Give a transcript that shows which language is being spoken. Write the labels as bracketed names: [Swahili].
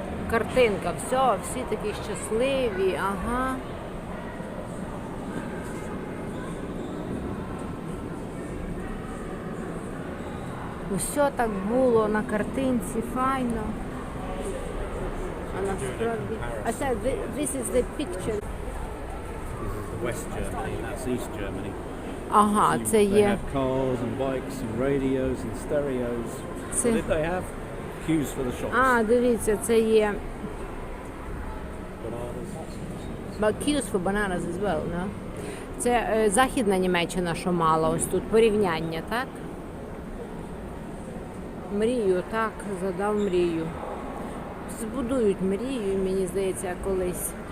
[Ukrainian] Картинка, всі такі щасливі, ага. Усе так було на картинці, файно. А насправді... [English] I said, this is the picture. This is the West Germany, and that's East Germany. [Ukrainian] Ага, це [English] They [Ukrainian] є. [English] have cars and bikes and radios and stereos. [Ukrainian] Це... [English] What did they have? Queues for the shops. [Ukrainian] А, дивіться, це є... [English] Bananas. But queues for bananas as well, no? [Ukrainian] Це Західна Німеччина, що мала ось тут порівняння, так? Мрію, так, задав мрію. Збудують мрію, мені здається, колись.